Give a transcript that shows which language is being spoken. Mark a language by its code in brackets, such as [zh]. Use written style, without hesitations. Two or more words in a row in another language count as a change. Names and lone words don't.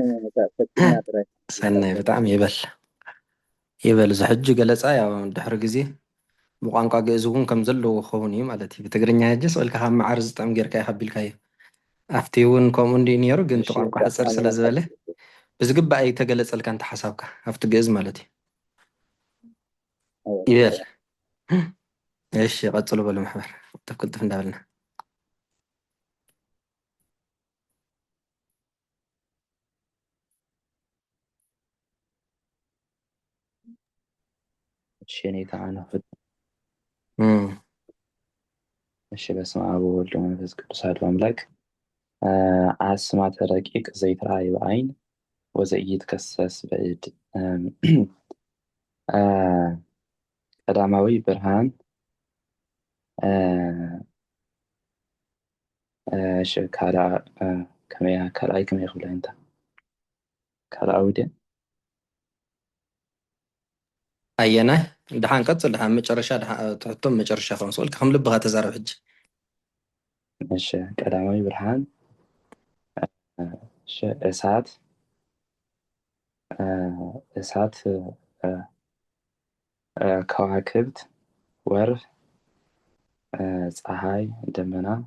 [ti] ሰናይ ብጣዕሚ ይበል እዚ ሕጂ ገለፃ ያው ድሕሪ ግዜ ብቋንቋ ግእዝ እውን ከም ዘለዎ ክኸውን እዩ ማለት እዩ ብትግርኛ ሕጂ ስእልካ ካብ መዓር ዝጥዕም ጌርካ ኢኻ ኣቢልካዮ ኣብቲ እውን ከምኡ እንዲ ነይሩ ግን እቲ ቋንቋ ሕፅር ስለ ዝበለ ብዝግባእ ተገለፀልካ እንተ ሓሳብካ ኣብቲ ግእዝ ማለት እዩ ይበል እሺ ቀፅሉ በሉ ማሕበር ተክልጥፍ እንዳበልና [gez] እሺ እኔ ተዓነፍት እሺ በስመ አብ ወወልድ ወመንፈስ ቅዱስ አሐዱ አምላክ አስማተ ረቂቅ ዘይትረአይ በዓይን ወዘኢይትከሰስ በእድ [ti] ቀዳማዊ ብርሃን እሺ ካልኣይ ከመይ ክብላ እንታ ካልኣዊ ድያ ኣየናይ ድሓን ቀፅል ድሓን መጨረሻ ትሕቶም መጨረሻ ክኸውን ስእልካ ከም ልብኻ ተዛረብ ሕጂ እሺ ቀዳማዊ ብርሃን እሳት ከዋክብት ወርህ ፀሓይ ደመና